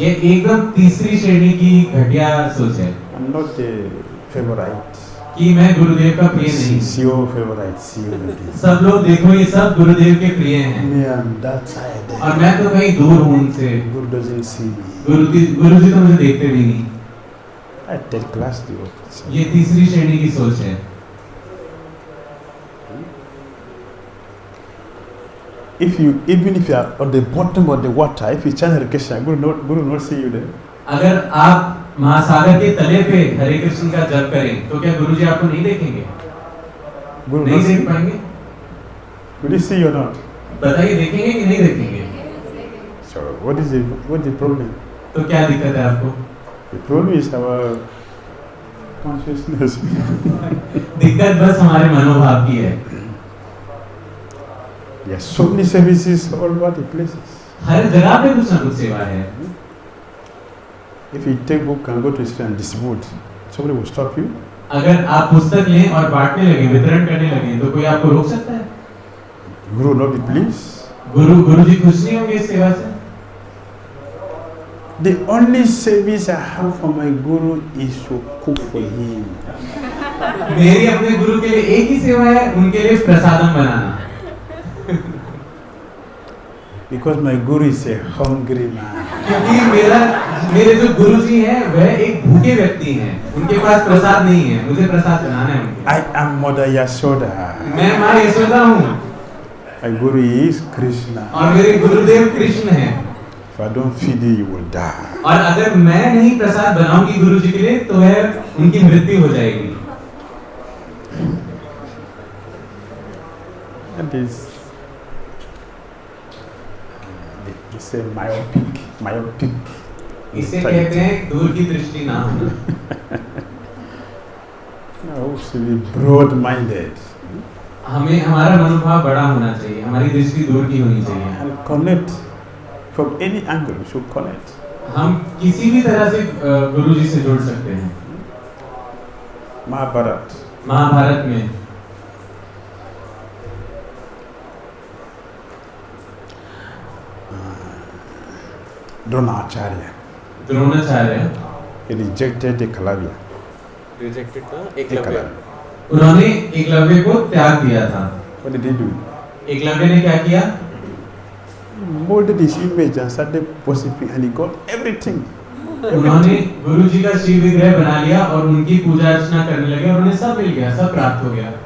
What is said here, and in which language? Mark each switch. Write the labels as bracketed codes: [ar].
[hi] ये एकदम तीसरी श्रेणी की घटिया सोच है [en] I'm not a favorite. [hi] कि मैं गुरुदेव का प्रिय नहीं। [en] CEO favorite, CEO. [hi] सब लोग देखो ये सब गुरुदेव के प्रिय हैं [en] Me, I'm that side. [hi] और मैं तो कहीं दूर हूँ उनसे। [en] Guru doesn't see me. [hi] गुरुजी तो मुझे देखते भी नहीं। [en] I third class devotees. [hi] ये तीसरी श्रेणी की सोच है। [en] Even if you are on the bottom of the water, if you chant Hare Krishna, Guru not see you there. [hi] अगर आप महासागर के तले पे हरे कृष्ण का जप करें तो क्या गुरुजी आपको नहीं देखेंगे? [en] Guru [hi] नहीं [en] not [hi] देख [en] see. [hi] पाएंगे? [en] Will he see you or not? [hi] बताइए देखेंगे कि नहीं देखेंगे? [en] So what is the problem? [hi] तो क्या दिक्कत है आपको? [en] The problem is our consciousness. [hi] दिक्कत बस हमारे मनोभाव की है। [en] There are so many services all over the places. [hi] हर जगह पे कुछ ना कुछ सेवा है। [en] If you take book and go to street and distribute, somebody will stop you. [hi] अगर आप पुस्तक लें और बांटने लगे, वितरण करने लगे, तो कोई आपको रोक सकता है? [en] Guru will not be pleased. [hi] गुरुजी खुश नहीं होंगे इस सेवा से? [en] The only service I have for my Guru is to cook for him. [hi] मेरी अपने गुरु के लिए एक ही सेवा है, उनके लिए प्रसादम बनाना। [en] Because my Guru is a hungry man. [hi] क्योंकि मेरे जो गुरुजी हैं वह एक भूखे व्यक्ति हैं, उनके पास प्रसाद नहीं है, मुझे प्रसाद बनाना है उनके। [en] I am Mother Yashoda. [hi] मैं माँ यशोदा हूँ [en] My Guru is Krishna. [hi] और मेरे गुरुदेव कृष्ण हैं। [en] If I don't feed you, you will die. [hi] और अगर मैं नहीं प्रसाद बनाऊंगी गुरुजी के लिए तो वह उनकी मृत्यु हो जाएगी। [en] That is, it's a myopic. [hi] इसे कहते हैं दूर की दृष्टि ना होना। [en] No, we should be broad-minded. [hi] हमें हमारा मनोभाव बड़ा होना चाहिए, हमारी दृष्टि दूर की होनी चाहिए। [en] And connect from any angle. We should connect. [hi] हम किसी भी तरह से गुरुजी से जुड़ सकते हैं। महाभारत में Dronacharya. Dronacharya [en] He rejected the Kalavya. Rejected the Eklavya. [hi] उन्होंने एकलव्य को त्याग दिया था। [en] What did he do? [hi] Eklavya ने क्या किया? [en] Molded his image and started worshiping, and he got everything. [hi] उन्होंने गुरुजी का शिव विग्रह बना लिया और उनकी पूजा अर्चना करने लगे और उन्हें सब मिल गया, सब प्राप्त हो गया।